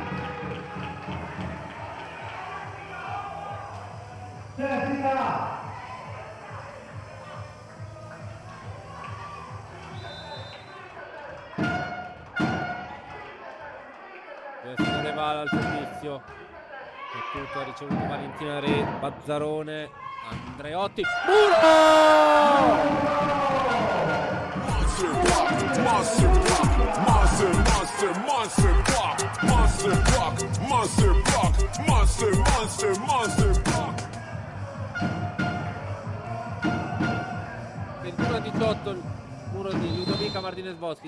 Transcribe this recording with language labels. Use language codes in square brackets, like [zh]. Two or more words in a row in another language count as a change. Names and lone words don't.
[it] Jessica va al servizio. Battuto, ha ricevuto Valentina Re, Bazzarone, Andreotti. [en] Monster block, monster block, monster block, monster block, monster block, monster block. [it] 21-18 il muro di Ludovica Martinez Boschi.